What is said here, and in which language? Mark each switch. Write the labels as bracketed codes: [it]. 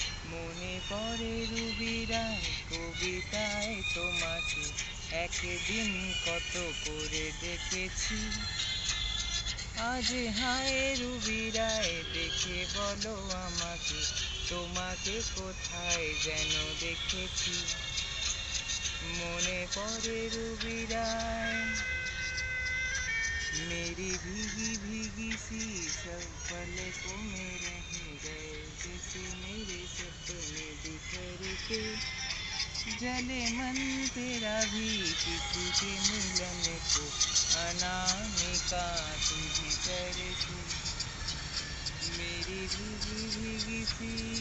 [bn] মনে পড়ে রুবিরায় কবিতায় তোমাকে একদিন কত করে দেখেছি। আজ হায় রুবিরায় দেখে বলো আমাকে, তোমাকে কোথায় যেন দেখেছি। মনে পড়ে রুবিরায় [hi] मेरी भीगी भीगी सी सब पलकों में रह गए, जैसे मेरे सपने बिखर के। जले मन तेरा भी किसी के मिलन को, अनामिका तुम ही तरसी। मेरी भीगी भीगी सी